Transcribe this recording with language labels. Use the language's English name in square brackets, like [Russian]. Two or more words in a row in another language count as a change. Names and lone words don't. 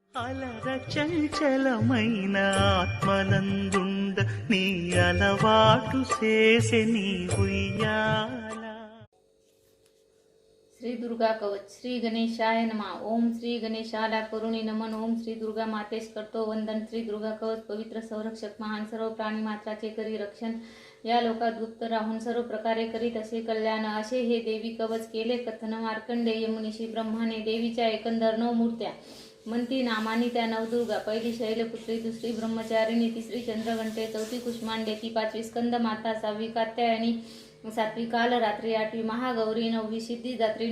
[Telugu] అలర చంచలమైన ఆత్మనందుండ నీ అలవాటు చేసే నీ ఉయ్యాల. [Sanskrit] श्री दुर्गा कवच. श्री गणेशाय नमः. [Marathi] ओम श्री गणेशाला करुणी नमन. ओम श्री दुर्गा मातेस करतो वंदन. श्री दुर्गा कवच पवित्र संरक्षक महान, सर्व प्राणी मात्राचे करी रक्षण, या लोकात गुप्त राहून सर्व प्रकारे करीत असे कल्याण. असे हे देवी कवच केले कथन मार्कंडेय मुनीशी ब्रह्माने. देवीच्या एकंदर 9 मूर्त्या म्हणती नामानी त्या नवदुर्गा. पहिली शैलपुत्री, दुसरी ब्रह्मचारिणी, तिसरी चंद्रघंटे, चौथी कुष्मांडेती, 5वी स्कंद माता, 6वी कात्यायनी, 7वी कालरात्री, 8वी महागौरी, 9वी सिद्धिदात्री.